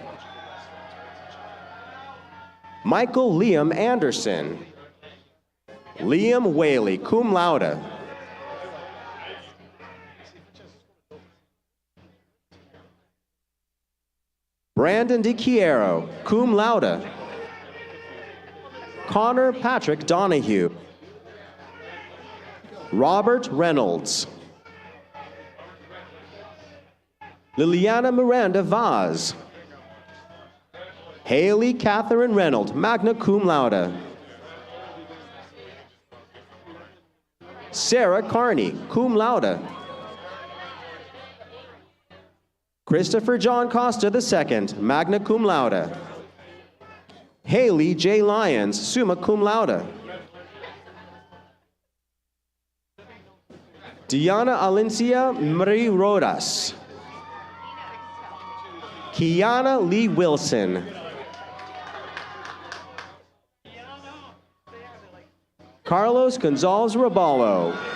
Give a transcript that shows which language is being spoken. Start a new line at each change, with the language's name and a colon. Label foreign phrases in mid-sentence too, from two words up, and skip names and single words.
English: Michael Liam Anderson. Liam Whaley,
Latin: cum laude.
English: Brandon DiChiero,
Latin: cum laude.
English: Connor Patrick Donahue. Robert Reynolds. Liliana Miranda Vaz. Haley Catherine Reynolds,
Latin: magna cum laude.
English: Sarah Carney,
Latin: cum laude.
English: Christopher John Costa II,
Latin: magna cum laude.
English: Haley J. Lyons,
Latin: summa cum laude.
English: Diana Alencia Marie Rodas. Kiana Lee Wilson. Carlos Gonzalez Raballo.